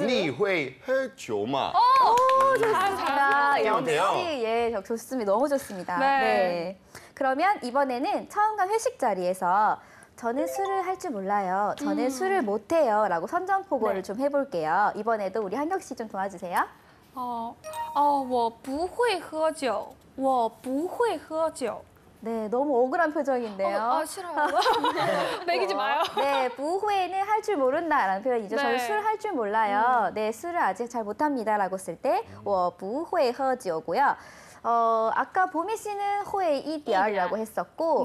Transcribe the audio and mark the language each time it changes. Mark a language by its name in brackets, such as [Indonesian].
[Chinese] 你会喝酒吗? [Korean] 좋습니다. 잘하면 돼요. 역시 예, 좋습니다. 너무 좋습니다. 네. 네. 그러면 이번에는 처음 간 회식 자리에서 저는 술을 할 줄 몰라요. 저는 술을 못 해요. 라고 선전포고를 좀 해볼게요. 이번에도 우리 한경 씨 좀 도와주세요. [Chinese] 我不会喝酒,我不会喝酒. [Korean] 네, 너무 억울한 표정인데요. 싫어요. 매기지 마요. 네, 부후에는 할 줄 모른다라는 표현이죠. 네. 저는 술 할 줄 몰라요. 네, 술을 아직 잘 못합니다라고 쓸 때, [Chinese] 我不会喝酒 [Korean] 고요. 아까 보미 씨는 호에 이디얼이라고 했었고,